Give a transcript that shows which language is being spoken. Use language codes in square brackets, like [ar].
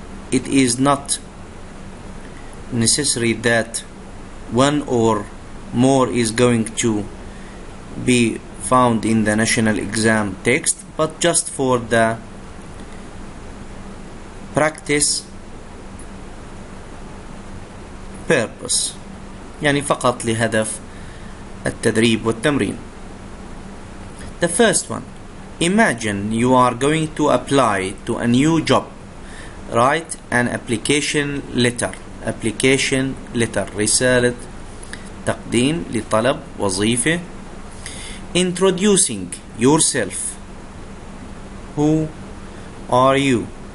[en] It is not necessary that one or more is going to be found in the national exam text, but just for the practice purpose. [ar] يعني فقط لهدف التدريب والتمرين. [en] The first one. Imagine you are going to apply to a new job. Write an application letter. Application letter. [ar] رسالة تقديم لطلب وظيفة. [en] Introducing yourself. Who are you?